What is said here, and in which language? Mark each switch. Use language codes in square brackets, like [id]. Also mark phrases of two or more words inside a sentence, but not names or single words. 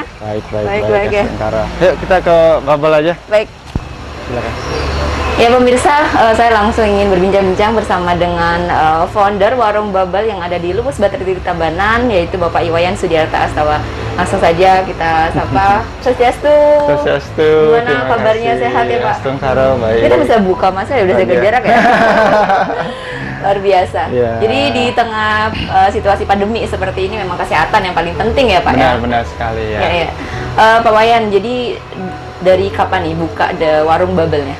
[id] Baik ya. Yuk kita ke Bubble aja. Baik. Silakan. Ya pemirsa, saya langsung ingin berbincang-bincang bersama dengan founder Warung Bubble yang ada di Luwus Bateri Tabanan, yaitu Bapak Iwayan Sudiarta Astawa. Langsung saja kita sapa. Swastiastu. Swastiastu. Gimana kabarnya, sehat ya Pak? Karo, baik. Kita bisa buka, masa ya udah jaga jarak ya? Luar biasa. Ya. Jadi di tengah situasi pandemi seperti ini memang kesehatan yang paling penting ya Pak ya? Benar sekali ya. Ya. Pak Wayan, jadi dari kapan nih buka warung Bubble-nya?